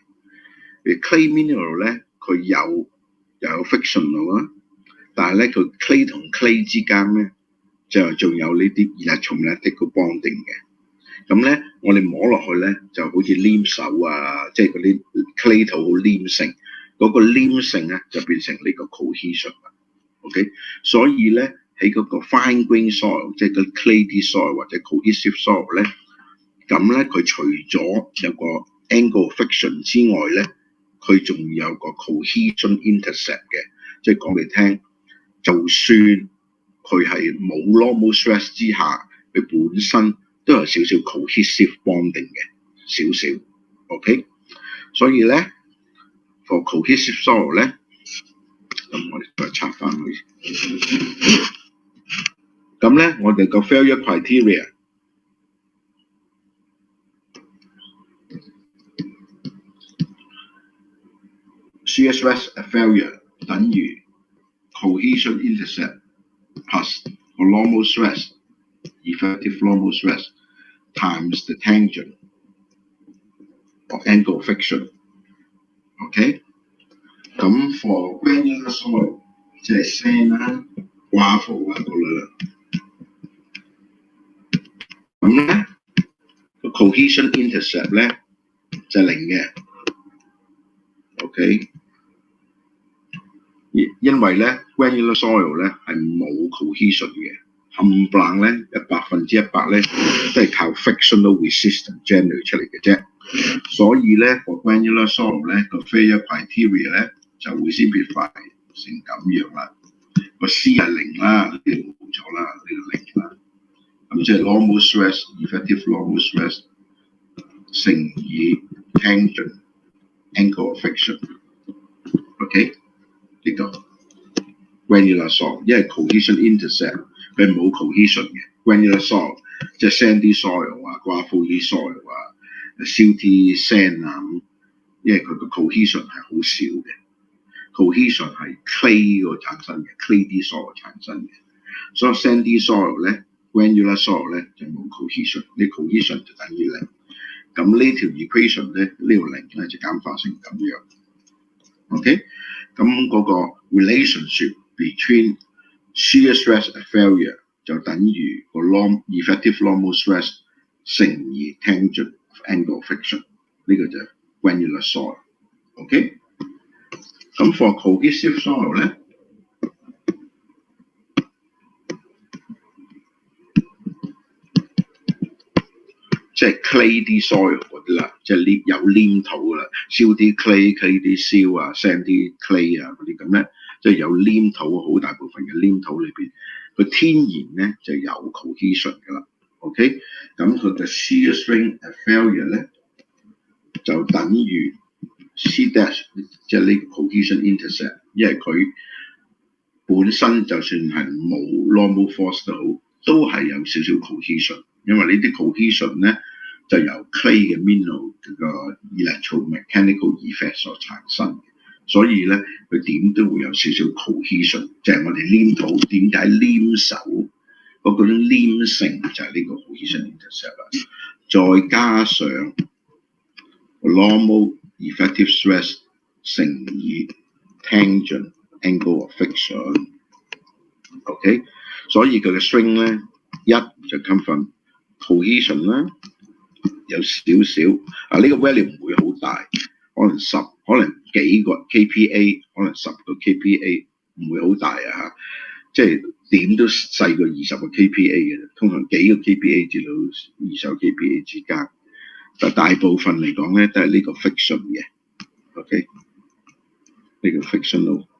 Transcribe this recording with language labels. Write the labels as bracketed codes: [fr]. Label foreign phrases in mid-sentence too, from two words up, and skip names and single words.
[yue] 而 [en] clay mineral [yue] 咧，佢有 fictional 啊，但係咧佢 clay 同 clay 之間咧就仲有呢啲 [en] electrolytic bonding [yue] 嘅。咁咧我哋摸落去咧就好似黏手啊，即係嗰啲 clay 土好黏性，嗰個黏性咧就變成呢個 cohesion 啦。OK， 所以咧喺嗰個 [en] fine grain soil， [yue] 即係個 [en] clayy soil [yue] 或者 [en] cohesive soil [yue] 咧，咁咧佢除咗有個 [en] angle friction [yue] 之外咧，佢仲有個 [en] cohesion intercept [yue] 嘅，即係講俾你聽，就算佢係冇 [en] normal stress [yue] 之下，佢本身都有少少 [en] cohesive bonding [yue] 嘅，少少 ，OK， 所以咧 [en] for cohesive soil [yue] 咧。咁我哋再拆翻去。咁咧，我哋個 [en] failure criteria ，shear stress failure 等於 cohesion intercept plus the normal stress, effective normal stress times the tangent of angle friction. [yue] OK。咁 [en] for granular soil [yue] 即係 sand 啦、gravel 啊嗰類啦。咁咧個 [en] cohesion intercept [yue] 咧就係0嘅 ，OK。因為咧 [en] granular soil [yue] 咧係冇 cohesion 嘅，冚唪唥咧100%咧都係靠 [en] frictional resistance generate [yue] 出嚟嘅啫。所以咧 [en] for granular soil [yue] 咧個 [en] failure criteria [yue] 咧就會 simplify 成咁樣啦。個 C 係0啦，呢度冇錯啦，呢度0啦。咁即係 [en] normal stress effective normal stress [yue] 乘以 [en] tangent angle of friction。 [yue] OK， 呢個 [en] granular soil， [yue] 因為 [en] cohesion intercept [yue] 佢冇 cohesion 嘅 [en] granular soil， [yue] 即係 [en] sandy soil [yue] 啊、 [en] gravelly soil [yue] 啊、 [en] silty sand [yue] 啊咁，因為佢個 cohesion 係好少嘅。cohesion 係 clay 個產生嘅 ， [en] clayy soil [yue] 產生嘅，所以 [en] sandy soil [yue] 咧 ， [en] granular soil [yue] 咧就冇 cohesion， 呢 cohesion 就等於0。咁呢條 equation 咧，呢條0咧就簡化成咁樣。OK， 咁嗰個 [en] relationship between shear stress and failure [yue] 就等於個 [en] effective normal stress [yue] 乘以 [en] tangent of angle friction， [yue] 呢個就係 [en] granular soil。 [yue] OK。咁 [en] for cohesive soil [yue] 咧，即係 [en] clayy soil [yue] 嗰啲啦，即係有黏土啦，燒啲 clay 啲燒啊 ，sand 啲 clay 啊嗰啲咁咧，即係有黏土好大部分嘅黏土裏邊，佢天然咧就有 cohesion 噶啦。 OK， 咁佢嘅 [en] shear string failure [yue] 咧就等於 [en] C dash [yue] 即係呢個 [en] cohesion intercept， [yue] 因為佢本身就算係冇 [en] normal force [yue] 都好，都係有少少 cohesion， 因為呢啲 cohesion 咧就由 clay 嘅 mineral 嘅 [en] electromechanical effect [yue] 所產生嘅，所以咧佢點都會有少少 cohesion， 就係我哋黏土點解黏手嗰種黏性就係呢個 [en] cohesion intercept [yue] 啦，再加上 [en] normal effective stress [yue] 乘以 [en] tangent angle of [yue] friction。OK， 所以佢嘅 string 咧一就 [en] come from cohesion [yue] 啦，有少少呢個 value 唔會好大，可能幾個 kPa， 可能10個 kPa， 唔會好大啊，即係點都細過20個 kPa 嘅，通常幾個 kPa 至到20個 kPa 之間，但大部分嚟講咧都係呢個 friction 嘅 ，OK， 呢個 frictional